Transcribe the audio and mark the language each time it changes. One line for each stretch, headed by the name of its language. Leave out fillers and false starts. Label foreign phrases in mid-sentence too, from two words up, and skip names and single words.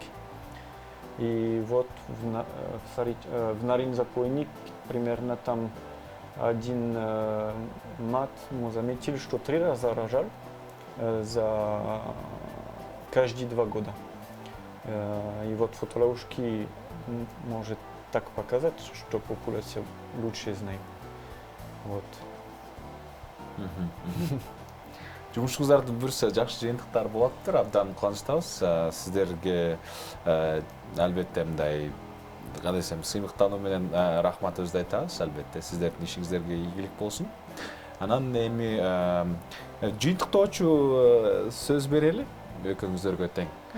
Russian: И вот в Нарин заповедник примерно там 1 мат, мы заметили, что 3 раза рожал за каждые 2 года. И вот фотоловушки может так показать, что популяция лучше знает. Вот.
Kyrgyz: Жумушуңуздарды бүрсө жакшы жыйынтыктар болуптур, абдан кубанычтабыз. Сиздерге албетте мындай кандай десем, сыймыктануу менен рахматыбызды айтабыз, албетте сиздердин ишиңиздерге ийгилик болсун. Анан эми жыйынтыктоочу сөз берели экөөңүздөргө тең.